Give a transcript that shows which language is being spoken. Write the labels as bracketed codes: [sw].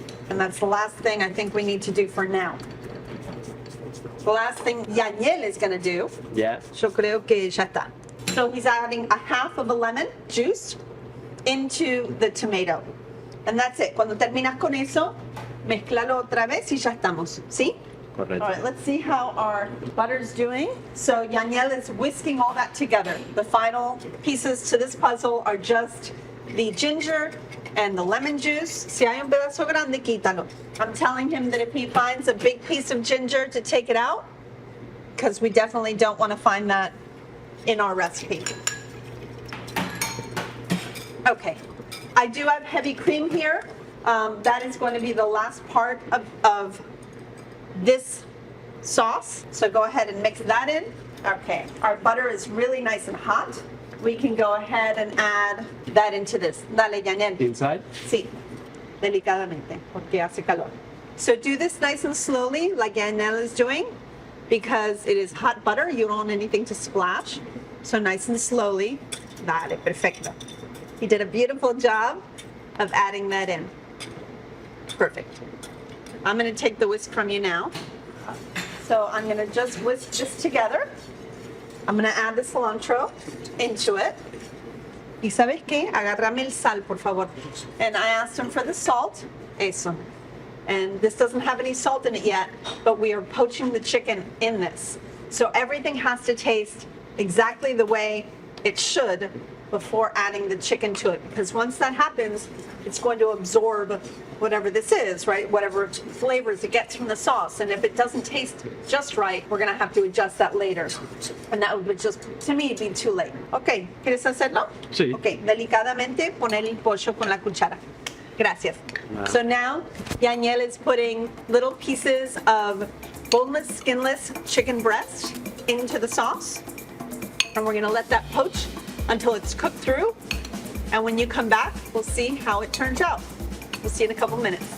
[en] And that's the last thing I think we need to do for now. The last thing Yaniel is going to do, Yeah. [es] yo creo que ya está. [en] So he's adding a half of a lemon juice into the tomato. And that's it. [es] Cuando terminas con eso, mezclalo otra vez y ya estamos. ¿Sí? Correcto. [en] All right, let's see how our butter's doing. So Yaniel is whisking all that together. The final pieces to this puzzle are just the ginger and the lemon juice. [es] Si hay un pedazo grande, quítalo. [en] I'm telling him that if he finds a big piece of ginger to take it out, because we definitely don't want to find that in our recipe. Okay, I do have heavy cream here. That is going to be the last part of this sauce. So go ahead and mix that in. Okay, our butter is really nice and hot. We can go ahead and add that into this. [es] Dale, Yaniel. [en] Inside? [es] Sí, delicadamente, porque hace calor. [en] So do this nice and slowly, like Yaniel is doing, because it is hot butter. You don't want anything to splash. So nice and slowly. [es] Dale, perfecto. [en] He did a beautiful job of adding that in. Perfect. I'm going to take the whisk from you now. So I'm going to just whisk this together. I'm going to add the cilantro into it. [es] ¿Y sabes qué? Agárrame el sal, por favor. [en] And I asked him for the salt. Eso. And this doesn't have any salt in it yet, but we are poaching the chicken in this. So everything has to taste exactly the way it should before adding the chicken to it. Because once that happens, it's going to absorb whatever this is, right? Whatever flavors it gets from the sauce. And if it doesn't taste just right, we're gonna have to adjust that later. And that would just, to me, be too late. [es] Okay, ¿quieres hacerlo? Sí. Okay, delicadamente poner el pollo con la cuchara. Gracias. [en] So now, Yaniel is putting little pieces of boneless, skinless chicken breast into the sauce. And we're gonna let that poach until it's cooked through. And when you come back, we'll see how it turns out. We'll see you in a couple minutes.